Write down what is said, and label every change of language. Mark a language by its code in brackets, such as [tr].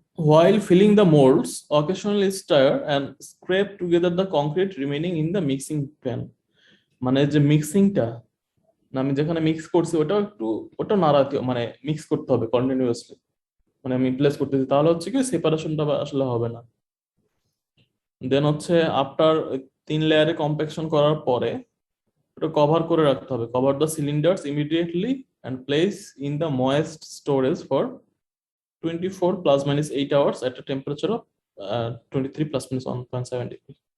[en] While filling the molds, occasionally stir and scrape together the concrete remaining in the mixing pan। [bn] মানে যে মিক্সিংটা, আমি যেখানে mix করছি ওটা একটু, ওটা নাড়াতে মানে মিক্স করতে হবে কন্টিনিউয়াসলি, মানে আমি প্লেস করতেছি, তাহলে হচ্ছে কি সেপারেশনটা আসলে হবে না। দেন হচ্ছে আফটার 3 লেয়ারে কম্প্যাকশন করার পরে ওটা কভার করে রাখতে হবে। [en] Cover the cylinders immediately and place in the moist storage for 24 ± 8 hours at a temperature of 23 ± 1.7 degree।